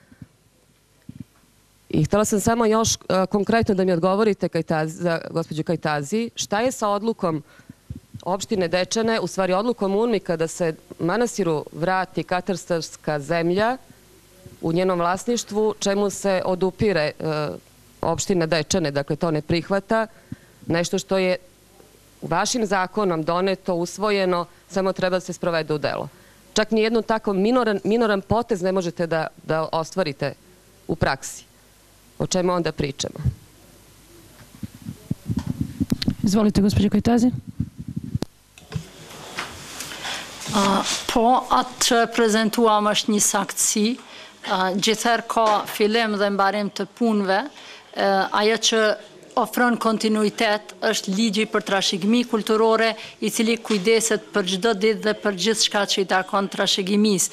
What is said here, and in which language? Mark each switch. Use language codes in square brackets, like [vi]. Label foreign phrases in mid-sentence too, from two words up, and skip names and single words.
[sr] I htjela sam samo još konkretno da mi odgovorite, gospođo Kajtazi, šta je sa odlukom opštine Dečane, u stvari odlukom UNMIK-a da se manastiru vrati katastarska zemlja u njenom vlasništvu, čemu se odupire opština Dečane, dakle to ne prihvata, nešto što je vašim zakonom doneto, usvojeno, samo treba da se sprovede u delo. Čak ni jedno tako minoran potez ne možete da ostvarite u praksi. O čemu onda pričamo? Izvolite, gospođo Kajtazi. [sq] Po atë që prezentuam është një saktësi, gjithëherë ka fillim dhe mbarim të punëve, ajo që ofron kontinuitet është ligji për trashëgimi kulturore, i cili kujdeset për çdo ditë dhe për gjithë shka që i takon trashëgimisë.